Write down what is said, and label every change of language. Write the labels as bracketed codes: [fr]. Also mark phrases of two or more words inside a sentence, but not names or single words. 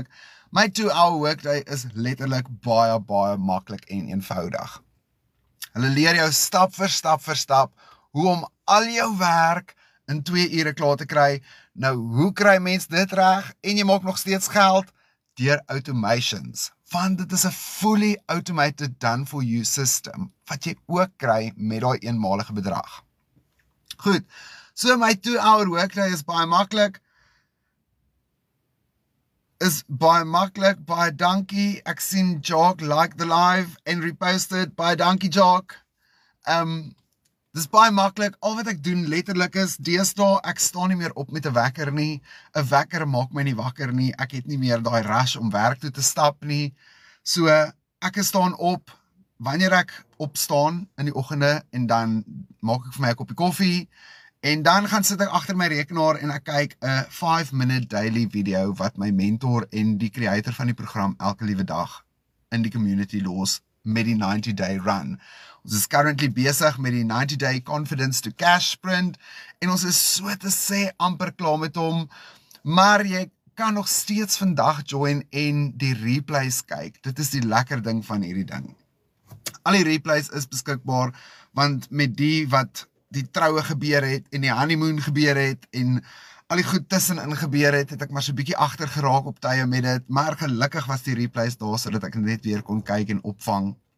[af] My 2-hour workday is letterlik baie, baie maklik en eenvoudig. Hulle leer jou stap vir stap, hoe om al jou werk in 2 ure klaar te kry. Nou, hoe kry mens dit reg en jy maak nog steeds geld? Deur automations. Want dit is 'n [en] fully automated done for you system, [af] wat jy ook kry met daai eenmalige bedrag. Goed, so my 2-hour workday is baie maklik. Baie dankie. Ek sien Jock [en] like the live [af] en reposted, baie dankie Jock. Dis baie maklik, al wat ek doen letterlik is, deesdae, ek staan nie meer op met 'n wekker nie, 'n wekker maak my nie wakker nie, ek het nie meer daai rush om werk toe te stap nie, so ek staan op, wanneer ek opstaan in die oggende, en dan maak ek vir my 'n koppie koffie, en dan gaan sit ek agter my rekenaar en ek kyk 'n [en] 5-minute daily video [af] wat my mentor en die creator van die program elke liewe dag in die community los met die [en] 90-day run. [af] Ons is currently besig met die [en] 90-day confidence to cash sprint [af] en ons is so te sê amper klaar met hom, maar jy kan nog steeds vandag join en die replays kyk. Dit is die lekker ding van hierdie ding. Al die replays is beskikbaar, want met die wat die troue gebeur het en die honeymoon gebeur het en al die goed tussenin gebeur het, het ek maar so bietjie agter geraak op tye met dit, maar gelukkig was die replays daar sodat ek net weer kon kyk en opvang.